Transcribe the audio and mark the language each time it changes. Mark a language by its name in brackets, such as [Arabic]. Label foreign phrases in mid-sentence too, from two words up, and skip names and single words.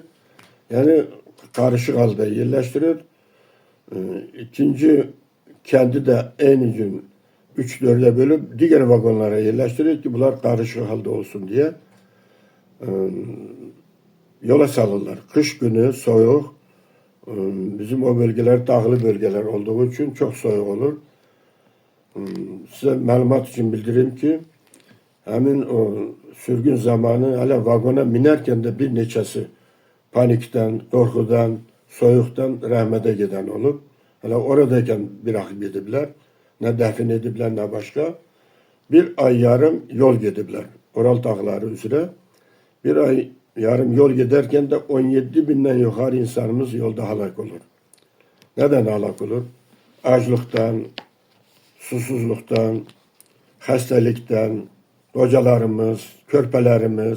[Turkish] Yani karışık halde yerleştirir. İkinci kendi de en gün 3-4'e bölüp diğer vagonlara yerleştirir ki bunlar karışık halde olsun diye. Yola salırlar. Kış günü soğuk. Bizim o bölgeler dağlı bölgeler olduğu için çok soğuk olur. [Azerbaijani] Size məlumat için bildireyim ki, həmin o sürgün zamanı hələ vagona minərkən də bir neçəsi panikdən, qorxudan, soyuqdan rəhmətə gedən olub. Hələ oradayken bırakıp gediblər. Nə dəfin ediblər, nə başqa. Bir ay yarım yol gediblər. Oral dağları üzrə. [Turkish] Bir ay yarım yol giderken de 17 binden yukarı insanımız yolda halak olur. Neden halak olur? Açlıktan, susuzluktan, hastalıktan, kocalarımız, körpelerimiz.